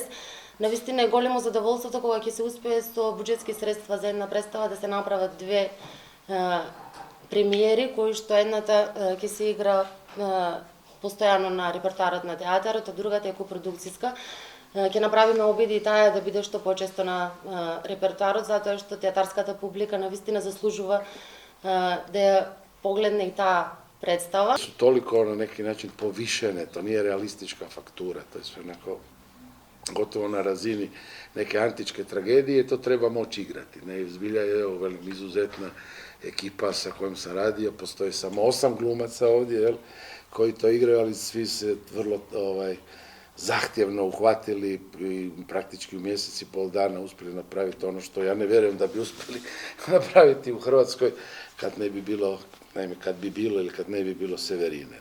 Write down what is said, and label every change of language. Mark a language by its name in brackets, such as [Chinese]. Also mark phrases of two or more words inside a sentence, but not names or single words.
[Macedonian] Навистина е големо задоволството кога ќе се успее со буџетски средства за една представа да се направат две премиери, кои што едната ќе се игра постојано на репертоарот на театарот, а другата е копродукцијска. Ќе направиме обиди и таа да биде што почесто на репертоарот, затоа што театарската публика навистина заслужува да ја погледне и таа представа. [Croatian] Su toliko na neki način povišene, to nije realistička faktura, to je sve onako gotovo na razini neke antičke tragedije, to treba moći igrati. Ne, zbilja je velim, izuzetna ekipa sa kojom sam radio, postoji samo 8 glumaca ovdje, jel, koji to igraju, ali svi se vrlo zahtjevno uhvatili i praktički u mjesec i pol dana uspjeli napraviti ono što ja ne vjerujem da bi uspjeli napraviti u Hrvatskoj kad ne bi bilo, naime kad bi bilo ili kad ne bi bilo Severine.